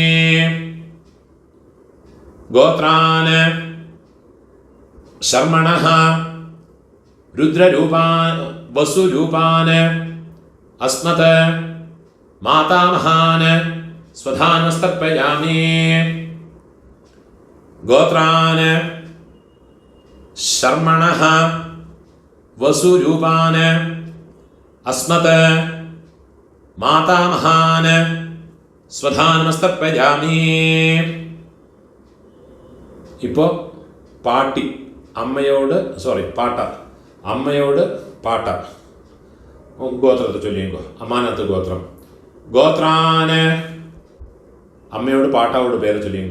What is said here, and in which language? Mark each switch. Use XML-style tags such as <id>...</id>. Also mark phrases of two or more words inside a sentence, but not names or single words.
<sa>ഗോത്രാന് ശർമ്മണഃ രുദ്രരൂപാൻ വസുരൂപാന് അസ്മത് മാതാമഹാന് സ്വധാനമസ്തർപ്പയാമി. ഗോത്രാന് ശർമ്മണഃ वसुरूपान् अस्मत् मातामहान् स्वधानमस्तर्पयामि.</sa> <ml>ഇപ്പോൾ പാട്ടി അമ്മയോട് പാട്ട അമ്മയോട് പാട്ട ഗോത്രത്തെ ചൊല്ലിക്കോ. അമ്മാനത്ത് ഗോത്രം. ഗോത്രാന് അമ്മയോട് പാട്ടാവോട് പേര് ചൊല്ലിക്കോ.</ml>